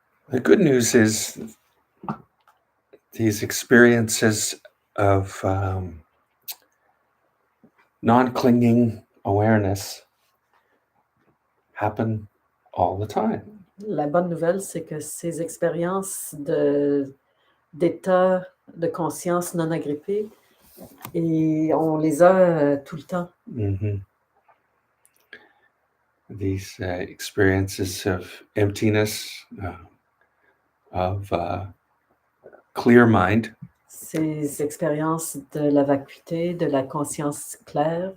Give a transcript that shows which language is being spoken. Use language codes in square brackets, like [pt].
[en] The good news is these experiences of non-clinging awareness happen all the time. [fr] La bonne nouvelle, c'est que ces expériences d'état de conscience non agrippée, et on les a tout le temps. Mm-hmm. [en] These experiences of emptiness, of clear mind. [fr] Ces expériences de la vacuité, de la conscience claire.